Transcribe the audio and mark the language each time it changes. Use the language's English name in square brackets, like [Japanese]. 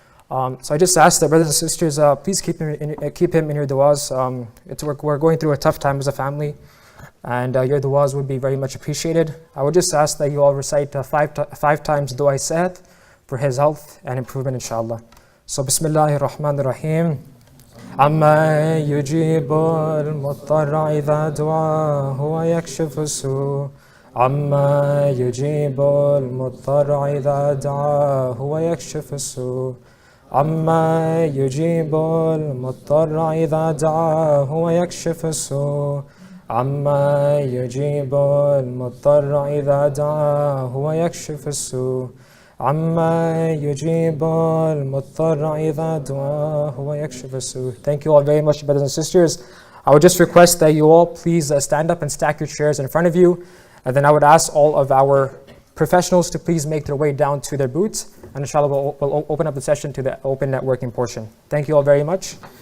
[English] So I just ask that brothers and sisters, please keep him in your du'as. We're going through a tough time as a family, and your du'as would be very much appreciated. I would just ask that you all recite five times du'a sehat for his health and improvement, inshallah. So Bismillahir Rahmanir Rahim. [Arabic] عما يجيب المضطر إذا دعاه ويكشف السوء عما يجيب المضطر إذا دعاه ويكشف السوء عما يجيب المضطر إذا دعاه ويكشف السوء عما يجيب المضطر إذا دعاه ويكشف السوء عما يجيب المضطر إذا دعاه ويكشف السوء. [English] Thank you all very much, brothers and sisters. I would just request that you all please stand up and stack your chairs in front of you. And then I would ask all of our professionals to please make their way down to their booths. And inshallah, we'll open up the session to the open networking portion. Thank you all very much.